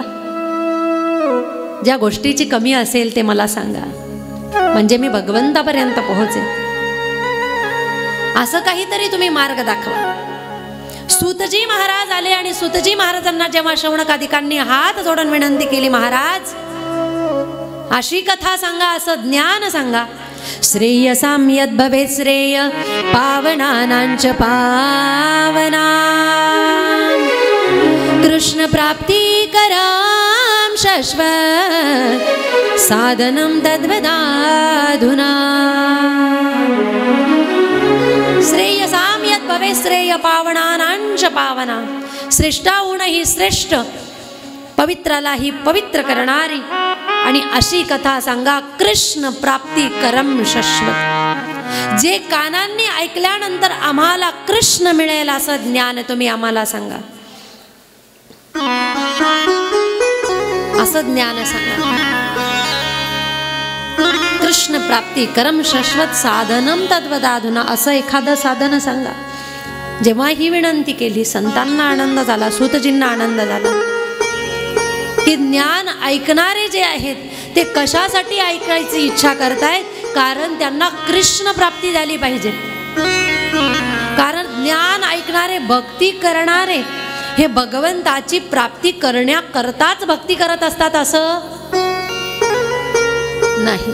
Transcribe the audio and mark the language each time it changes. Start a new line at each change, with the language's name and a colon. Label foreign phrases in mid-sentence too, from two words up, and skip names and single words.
Marathi: ज्या गोष्टीची कमी असेल ते मला सांगा, म्हणजे मी भगवंतापर्यंत पोहोचेन. असं काहीतरी तुम्ही मार्ग दाखवा. सूतजी महाराज आले आणि सूतजी महाराजांना जेव्हा शौनकादिकांनी हात जोडून विनंती केली, महाराज अशी कथा सांगा, असं ज्ञान सांगा.
Sanskrit: श्रेयसां यद् भवेत् श्रेय पावनानांच पावना कृष्ण प्राप्ती करां शाश्वत साधनं तद्वदाधुना. श्रेयसां यद् भवेत् श्रेय पावनानांच पावना.
Marathi: श्रेष्ठाहून ही श्रेष्ठ, पवित्रालाही पवित्र करणारी आणि अशी कथा सांगा,
Sanskrit: कृष्ण प्राप्ती करम शाश्वत.
Marathi: जे कानांनी ऐकल्यानंतर आम्हाला कृष्ण मिळेल असं ज्ञान तुम्ही आम्हाला सांगा. असं ज्ञान सांगा.
Sanskrit: कृष्ण प्राप्ती करम शाश्वत साधनम तद्वदाधुना.
Marathi: असं एखादं साधन सांगा. जेव्हा ही विनंती केली संतांना आनंद झाला, सूतजींना आनंद झाला. की ज्ञान ऐकणारे जे आहेत ते कशासाठी ऐकायची इच्छा करतायत, कारण त्यांना कृष्ण प्राप्ती झाली पाहिजे. कारण ज्ञान ऐकणारे, भक्ती करणारे हे भगवंताची प्राप्ती करण्याकरताच भक्ती करत असतात असं नाही.